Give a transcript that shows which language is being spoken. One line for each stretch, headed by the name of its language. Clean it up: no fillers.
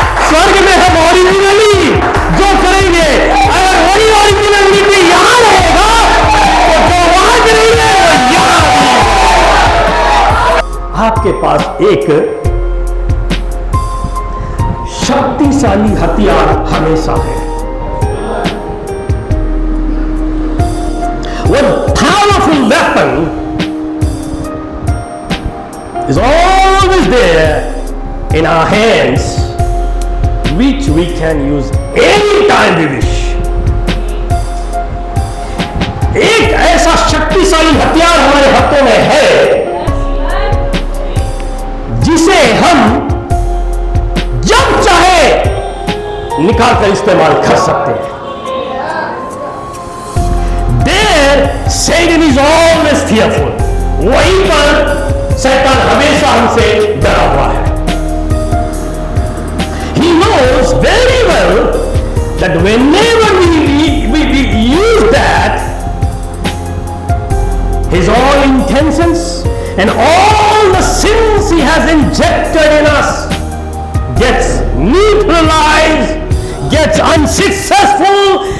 Hindi: स्वर्ग में हम ओरिजिनली जो करेंगे, अगर वही ओरिजिनली भी यहां रहेगा तो जो वहां करेंगे वो यहां। आपके पास एक शक्तिशाली हथियार हमेशा है।
English: One powerful weapon is always there in our hands, which we can use anytime we wish.
Hindi: एक ऐसा शक्तिशाली हथियार हमारे हाथों में है जिसे हम जब चाहे निकाल कर इस्तेमाल कर सकते हैं।
English: There Satan is always fearful.
Hindi: वहीं पर शैतान हमेशा हमसे डरा हुआ है।
English: He knows very well that whenever we use that, his all intentions and all the sins he has injected in us gets neutralized, gets unsuccessful